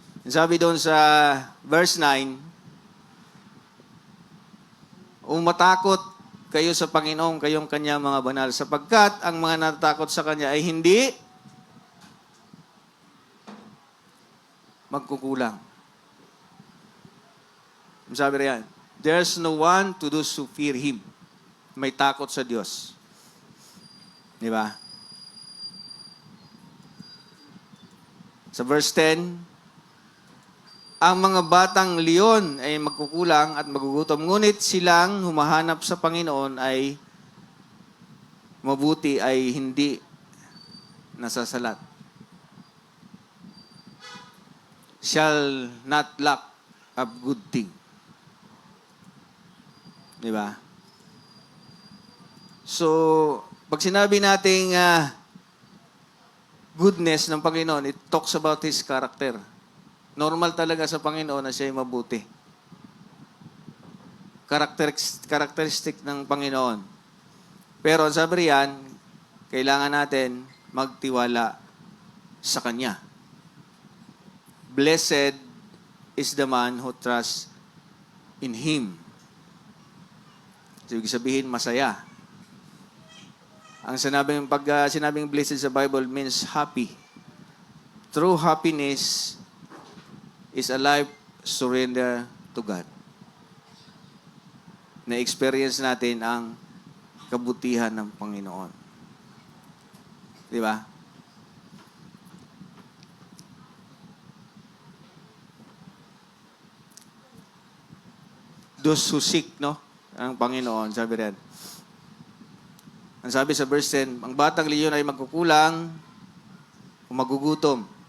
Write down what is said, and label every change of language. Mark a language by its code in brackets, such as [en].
[tl] Sabi doon sa verse 9, matakot kayo sa Panginoon, kayong Kanyang mga banal, sapagkat ang mga natatakot sa Kanya ay hindi magkukulang. Sabi riyan, [en] there's no one to those who fear Him. [tl] May takot sa Diyos. Di ba? Sa verse 10, ang mga batang leon ay magkukulang at magugutom, ngunit silang humahanap sa Panginoon ay mabuti, ay hindi nasasalat. [en] Shall not lack of good thing. [tl] Di ba? So, pag sinabi nating goodness ng Panginoon, [en] it talks about His character. [tl] Normal talaga sa Panginoon na siya'y mabuti. Characteristic ng Panginoon. Pero ang sabi riyan, kailangan natin magtiwala sa Kanya. [en] Blessed is the man who trusts in Him. [tl] So, ibig sabihin, masaya. Ang pag sinabing blessed sa Bible [en] means happy. True happiness is a life surrender to God. [tl] Na-experience natin ang kabutihan ng Panginoon. Di ba? [en] Those who seek, [tl] no? Ang Panginoon, sabi rin. Ang sabi sa verse 10, ang batang leon ay magkukulang o magugutom.